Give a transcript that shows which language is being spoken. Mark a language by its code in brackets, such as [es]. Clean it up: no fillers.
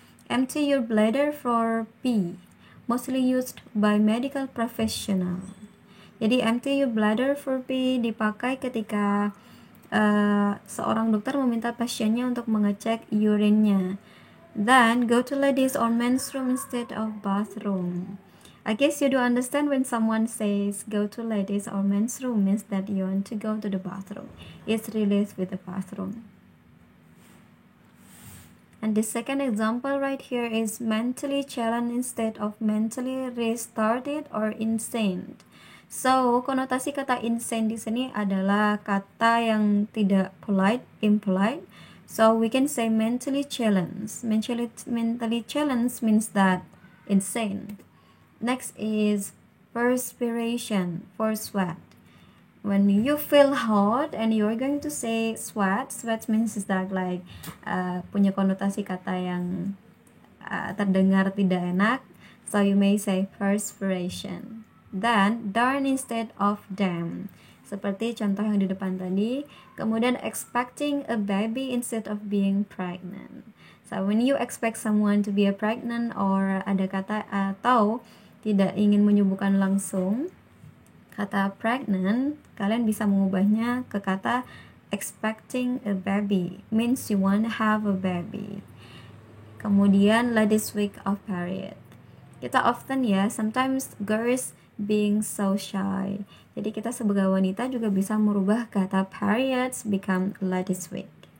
[en] Empty your bladder for pee, mostly used by medical professional. [id] Jadi [en] empty your bladder for pee [id] dipakai ketika seorang dokter meminta pasiennya untuk mengecek urinnya. [en] Then go to ladies or men's room instead of bathroom. I guess you do understand when someone says go to ladies or men's room means that you want to go to the bathroom. It's related with the bathroom. And the second example right here is mentally challenged instead of mentally retarded or insane. [id] So, konotasi kata insane di sini adalah kata yang tidak impolite. [en] So, we can say mentally challenged. Mentally challenged means that insane. Next is perspiration for sweat. When you feel hot and you're going to say sweat means is that like [id] punya konotasi kata yang terdengar tidak enak. [en] So, you may say perspiration. [id] Then [en] darn instead of damn, [id] seperti contoh yang di depan tadi. Kemudian [en] expecting a baby instead of being pregnant. So when you expect someone to be a pregnant or [id] ada kata atau tidak ingin menyebutkan langsung kata pregnant, kalian bisa mengubahnya ke kata [en] expecting a baby, means you want to have a baby. [id] Kemudian [en] ladies week of period. [id] Kita [en] often sometimes girls being so shy. [id] Jadi kita sebagai wanita juga bisa merubah kata periods become ladies week.